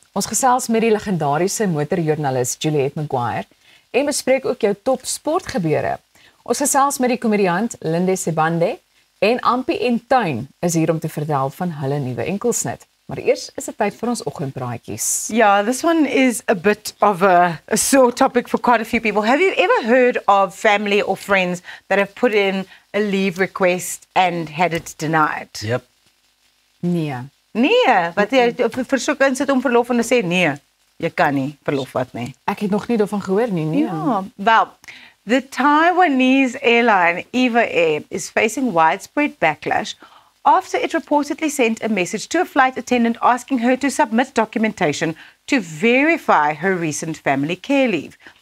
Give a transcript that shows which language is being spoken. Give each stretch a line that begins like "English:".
Afrikaans: Ons gesels met die legendariese motorjoernalis Juliette Maguire en bespreek ook jou top sportgebeure. Ons gesels met die komediant Linde Sebande en Ampie en Tuin is hier om te vertel van hulle nuwe enkelsnit. Maar eers is dit tyd vir ons oggendpraatjies.
English: Yeah, this one is a bit of a sore topic for quite a few people. Have you ever heard of family or friends that have put in a leave request and had it denied? Yep.
Afrikaans: Nee. Nee, wat jy versoek insit om verlof en hulle sê nee, jy kan nie verlof wat nie. Ek het nog nie daarvan gehoor nie, nee.
English: Yeah, well, the Taiwanese airline EVA Air is facing widespread backlash after it reportedly sent a message to a flight attendant asking her to submit documentation to verify her recent family care leave.